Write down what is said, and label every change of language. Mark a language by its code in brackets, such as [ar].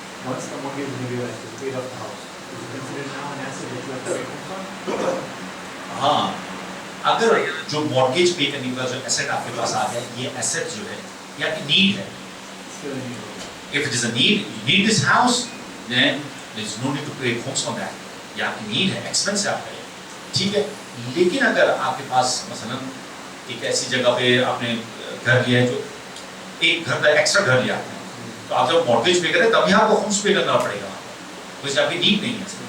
[en] Once the mortgage is realized, is paid off the house, is it considered now an asset that you have to pay homes on? [hi] हाँ, अगर जो mortgage पे करने का जो asset आपके पास आ गया, ये एसेट जो है ये आपकी नीड है। [en] If it is a need, you need this house, then there is no need to pay homes on that. [hi] ये आपकी नीड है, एक्सपेंस है आपका, ठीक है। लेकिन अगर आपके पास मसलन एक ऐसी जगह पे आपने घर लिया है जो एक घर का एक्स्ट्रा घर लिया आपने, तो आप जब मॉर्गेज पे करें तभी आपको होम्स पे करना पड़ेगा, तो इससे आपकी नीड नहीं है।